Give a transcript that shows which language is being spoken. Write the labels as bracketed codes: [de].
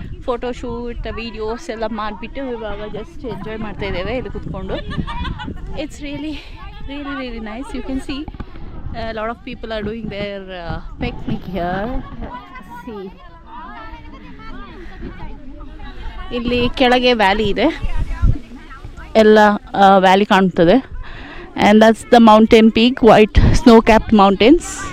[kn] Photo shoot videos ಎಲ್ಲ ಮಾಡಿಬಿಟ್ಟು ಇವಾಗ ಜಸ್ಟ್ ಎಂಜಾಯ್ ಮಾಡ್ತಾಯಿದ್ದೇವೆ ಇಲ್ಲಿ ಕೂತ್ಕೊಂಡು. [en] It's really nice. You can see a lot of people are doing their picnic here. [kn] See, ಇಲ್ಲಿ ಕೆಳಗೆ ವ್ಯಾಲಿ ಇದೆ, ಎಲ್ಲ ವ್ಯಾಲಿ ಕಾಣ್ತದೆ. [en] And that's the mountain peak, white snow capped mountains.